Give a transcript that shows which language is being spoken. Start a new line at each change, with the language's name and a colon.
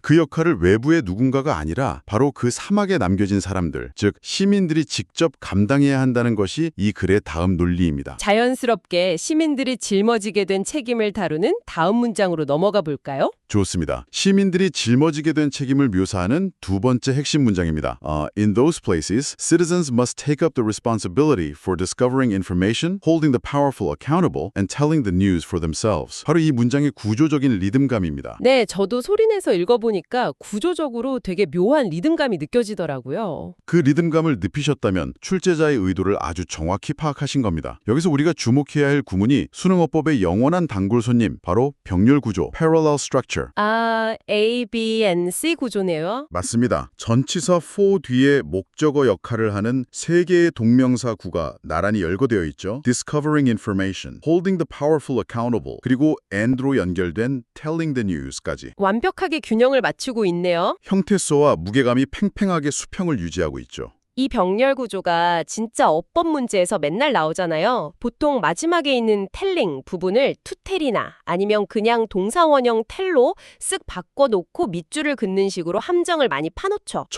Korean: 그 역할을 외부의 누군가가 아니라 바로 그 사막에 남겨진 사람들, 즉 시민들이 직접 감당해야 한다는 것이 이 글의 다음 논리입니다. 자연스럽게 시민들이 짊어지게 된 책임을 다루는 다음 문장으로 넘어가 볼까요? 좋습니다. 시민들이 짊어지게 된 책임을 묘사하는 두 번째 핵심 문장입니다.
English: In those places, citizens must take up the responsibility for discovering information, holding the powerful accountable, and telling the news for themselves.
Korean: 바로 이 문장의 구조적인 리듬감입니다. 네, 저도 소리내서 읽어보니까 구조적으로 되게 묘한 리듬감이 느껴지더라고요. 그 리듬감을 느끼셨다면 출제자의 의도를 아주 정확히 파악하신 겁니다. 여기서 우리가 주목해야 할 구문이 수능어법의 영원한 단골 손님, 바로 병렬 구조,
English: parallel structure.
Korean: 아, A, B, and C 구조네요. 맞습니다. 전치사 for 뒤에 목적어 역할을 하는 세 개의 동명사 구가 나란히 열거되어 있죠.
English: Discovering information, holding the powerful accountable,
Korean: 그리고
English: and로 연결된 telling the news까지.
Korean: 완벽하게 균형을 맞추고 있네요. 형태소와 무게감이 팽팽하게 수평을 유지하고 있죠. 이 병렬 구조가 진짜 어법 문제에서 맨날 나오잖아요. 보통 마지막에 있는 텔링 부분을 투텔이나 아니면 그냥 동사원형 텔로 쓱 바꿔놓고 밑줄을 긋는 식으로 함정을 많이 파놓죠.